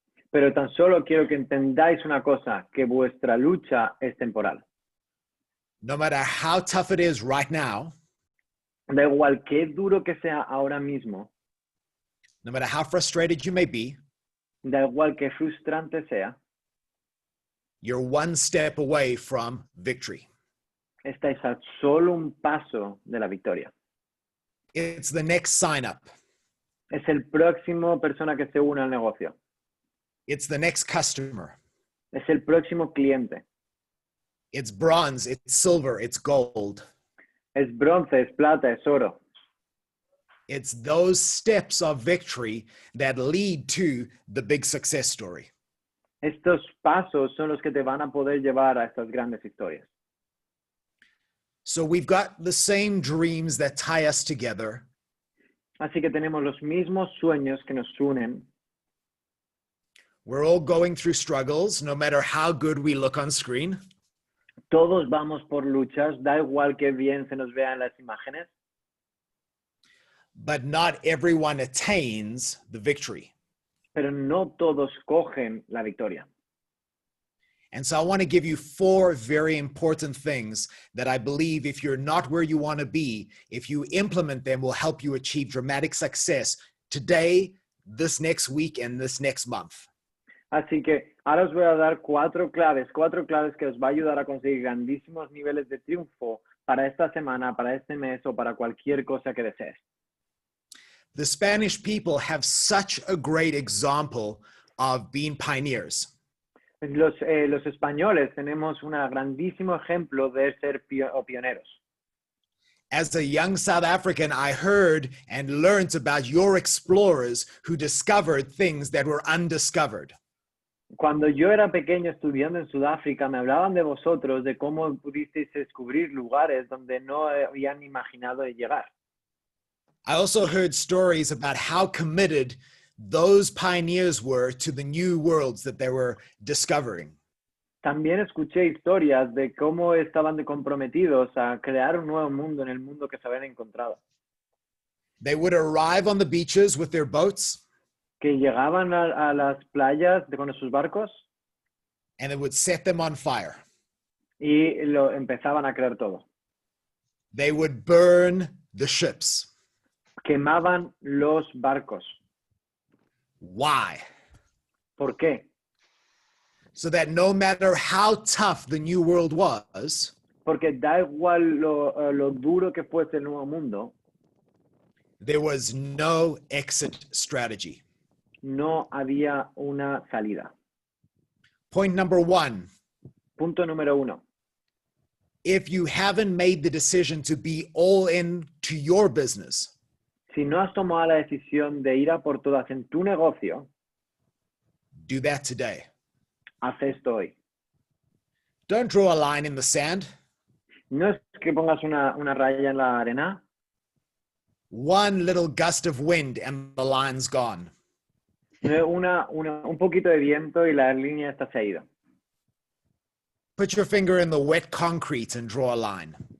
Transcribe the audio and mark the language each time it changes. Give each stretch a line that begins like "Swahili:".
Spanish: Pero tan solo quiero que entendáis una cosa, que vuestra lucha es temporal.
English: no matter how tough it is right now,
Spanish: Da igual qué duro que sea ahora mismo,
English: no matter how frustrated you may be,
Spanish: da igual qué frustrante sea,
English: you're one step away from victory.
Spanish: estáis a solo un paso de la victoria.
English: It's the next sign up.
Spanish: Es el próximo persona que se une al negocio.
English: It's the next customer.
Spanish: Es el próximo cliente.
English: It's bronze, it's silver, it's gold.
Spanish: Es bronce, es plata, es oro.
English: It's those steps of victory that lead to the big success story.
Spanish: Estos pasos son los que te van a poder llevar a estas grandes historias.
English: So we've got the same dreams that tie us together.
Spanish: Así que tenemos los mismos sueños que nos unen.
English: We're all going through struggles, no matter how good we look on screen.
Spanish: Todos vamos por luchas, da igual que bien se nos vean las imágenes,
English: But not everyone attains the victory.
Spanish: pero no todos cogen la victoria.
English: And so I want to give you 4 very important things that I believe if you're not where you want to be, if you implement them, will help you achieve dramatic success today, this next week, and this next month.
Spanish: Así que ahora os voy a dar 4 claves que os va a ayudar a conseguir grandísimos niveles de triunfo para esta semana, para este mes o para cualquier cosa que desees.
English: The Spanish people have such a great example of being pioneers.
Spanish: Los españoles tenemos un grandísimo ejemplo de ser pioneros.
English: As a young South African, I heard and learned about your explorers who discovered things that were undiscovered.
Spanish: Cuando yo era pequeño estudiando en Sudáfrica, me hablaban de vosotros, de cómo pudisteis descubrir lugares donde no habían imaginado llegar.
English: I also heard stories about how committed those pioneers were to the new worlds that they were discovering.
Spanish: También escuché historias de cómo estaban comprometidos a crear un nuevo mundo en el mundo que se habían encontrado.
English: They would arrive on the beaches with their boats,
Spanish: Que llegaban a las playas con sus barcos
English: and they would set them on fire.
Spanish: y lo empezaban a crear todo.
English: They would burn the ships.
Spanish: Quemaban los barcos.
English: Why?
Spanish: ¿Por qué?
English: So that no matter how tough the new world was,
Spanish: Porque da igual lo duro que fuese el nuevo mundo,
English: there was no exit strategy.
Spanish: no había una salida.
English: Point number 1,
Spanish: Punto número 1.
English: if you haven't made the decision to be all in to your business,
Spanish: Si no has tomado la decisión de ir a por todas en tu negocio,
English: do that today.
Spanish: haz esto hoy.
English: Don't draw a line in the sand.
Spanish: No es que pongas una raya en la arena.
English: One little gust of wind and the line's gone.
Spanish: Un poquito de viento y la línea está se ha ido.
English: Put your finger in the wet concrete and draw a line.